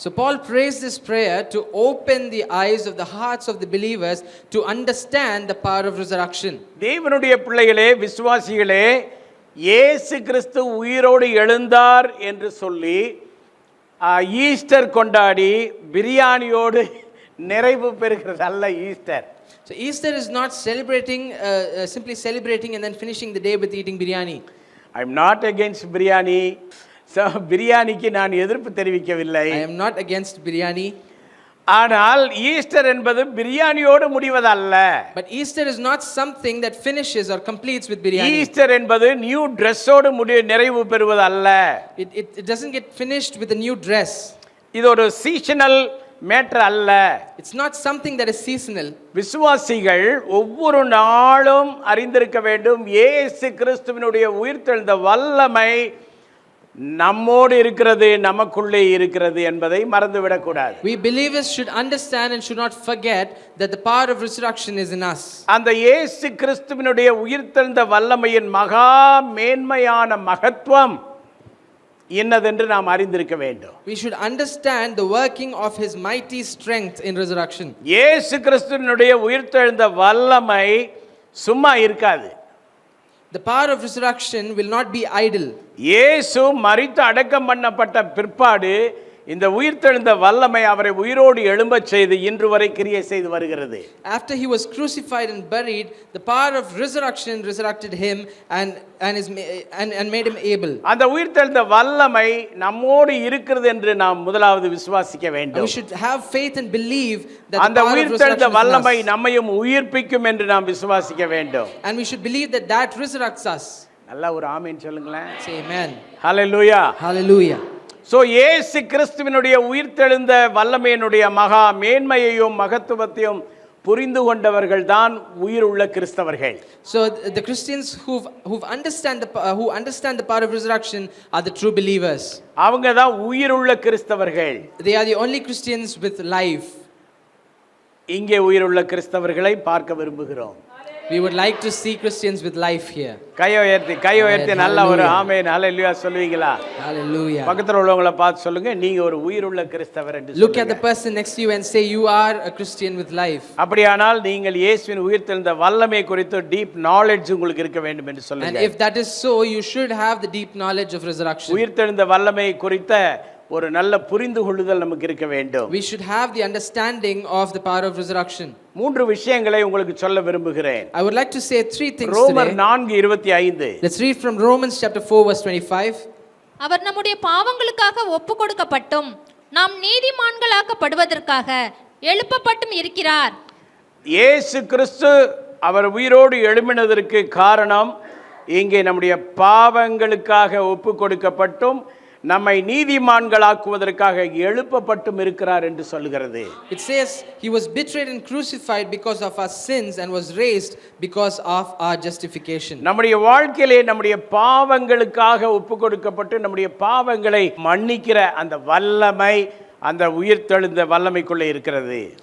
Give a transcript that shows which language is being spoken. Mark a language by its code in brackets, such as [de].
[en] So Paul prays this prayer to open the eyes of the hearts of the believers to understand the power of resurrection. [ta] தேவனுடைய பிள்ளைகளே, விசுவாசிகளே, இயேசு கிறிஸ்து உயிரோடு எழுந்தார் என்று சொல்லி ஈஸ்டர் கொண்டாடி பிரியாணியோடு நிறைவு பெறுகிறது அல்ல Easter. [en] So Easter is not celebrating simply celebrating and then finishing the day with eating biryani. I am not against biryani. [ta] So பிரியாணிக்கு நான் எதிர்ப்பு தெரிவிக்கவில்லை. [en] I am not against biryani. [ta] ஆனால் ஈஸ்டர் என்பது பிரியாணியோடு முடிவதல்ல. [en] But Easter is not something that finishes or completes with biryani. [ta] Easter என்பது [en] new ட்ரெஸ்ஸோடு [ta] நிறைவு பெறுவதல்ல. [en] It doesn't get finished with a new dress. [ta] இது ஒரு [en] seasonal matter [ta] அல்ல. [en] It's not something that is seasonal. [ta] விசுவாசிகள் ஒவ்வொரு நாளும் அறிந்திருக்க வேண்டும், இயேசு கிறிஸ்துவினுடைய உயிர்த்தெழுந்த வல்லமை நம்மோடு இருக்கிறது, நமக்குள்ளே இருக்கிறது என்பதை மறந்துவிடக் கூடாது. [en] We believers should understand and should not forget that the power of resurrection is in us. [ta] அந்த இயேசு கிறிஸ்துவினுடைய உயிர்த்தெழுந்த வல்லமையின் மகா மேன்மையான மகத்துவம் இன்னதென்று நாம் அறிந்திருக்க வேண்டும். [en] We should understand the working of his mighty strength in resurrection. [ta] இயேசு கிறிஸ்துவினுடைய உயிர்த்தெழுந்த வல்லமை சும்மா இருக்காது. [en] The power of resurrection will not be idle. [ta] இயேசு மரித்து அடக்கம் பண்ணப்பட்ட பிற்பாடு இந்த உயிர்த்தெழுந்த வல்லமை அவரை உயிரோடு எழும்பச் செய்து இன்று வரை கிரியை செய்து வருகிறது. [en] After he was crucified and buried, the power of resurrection resurrected him and made him able. [ta] அந்த உயிர்த்தெழுந்த வல்லமை நம்மோடு இருக்கிறது என்று நாம் முதலாவது விசுவாசிக்க வேண்டும். [en] We should have faith and believe that [ta] அந்த [en] the power of [ta] உயிர்த்தெழுந்த [en] resurrection [ta] வல்லமை [en] is in us. [ta] நம்மையும் உயிர்ப்பிக்கும் என்று நாம் விசுவாசிக்க வேண்டும். [en] And we should believe that that resurrects us. [ta] நல்லா ஒரு ஆமென் சொல்லுங்களேன். [en] Say amen. [ta] ஹல்லேலூயா. [en] Hallelujah. [ta] சோ இயேசு கிறிஸ்துவினுடைய உயிர்த்தெழுந்த வல்லமையினுடைய மகா மேன்மையையும் மகத்துவத்தையும் புரிந்து கொண்டவர்கள் தான் உயிருள்ள கிறிஸ்தவர்கள். [en] So the Christians who understand the power of resurrection are the true believers. [ta] அவங்க தான் உயிருள்ள கிறிஸ்தவர்கள். [en] They are the only Christians with life. [ta] இங்கே உயிருள்ள கிறிஸ்தவர்களை பார்க்க விரும்புகிறோம். [en] We would like to see Christians with life here. [ta] கையை உயர்த்தி நல்ல ஒரு ஆமென் ஹல்லேலூயா சொல்லுவீங்களா? [en] Hallelujah. [ta] பக்கத்துல உள்ளவங்கள பார்த்து சொல்லுங்க நீங்க ஒரு உயிருள்ள கிறிஸ்தவர் என்று [en] Look at the [ta] சொல்லுங்க. [en] person next to you and say you are a Christian with life. [ta] அப்படியானால் நீங்கள் இயேசுவின் உயிர்த்தெழுந்த வல்லமை குறித்து [en] deep knowledge [ta] உங்களுக்கு இருக்க வேண்டும் என்று [en] And [ta] சொல்லுங்க. [en] if that is so, you should have the deep knowledge of resurrection. [ta] உயிர்த்தெழுந்த வல்லமை குறித்த ஒரு நல்ல புரிந்து கொள்ளுதல் நமக்கு இருக்க வேண்டும். [en] We should have the understanding of the power of resurrection. [ta] மூன்று விஷயங்களை உங்களுக்கு சொல்ல விரும்புகிறேன். [en] I would like to say three things [ta] ரோமர் [en] today. [ta] 4:25. [en] Let's read from Romans chapter 4 verse 25. [ta] அவர் நம்முடைய பாவங்களுக்காக ஒப்பு கொடுக்கப்பட்டும் நாம் நீதிமான்களாக்கப்படுவதற்காக எழுப்பப்பட்டும் இருக்கிறார். இயேசு கிறிஸ்து அவர் உயிரோடு எழும்பினதற்கு காரணம் இங்கே நம்முடைய பாவங்களுக்காக ஒப்பு கொடுக்கப்பட்டும் நம்மை நீதிமான்களாக்குவதற்காக எழுப்பப்பட்டும் இருக்கிறார் என்று சொல்கிறது. [en] It says he was betrayed and crucified because of our sins and was raised because of our justification. [ta] நம்முடைய வாழ்க்கையிலே நம்முடைய பாவங்களுக்காக ஒப்பு கொடுக்கப்பட்டு நம்முடைய பாவங்களை மன்னிக்கிற அந்த வல்லமை அந்த உயிர்த்தெழுந்த வல்லமைக்குள்ளே இருக்கிறது.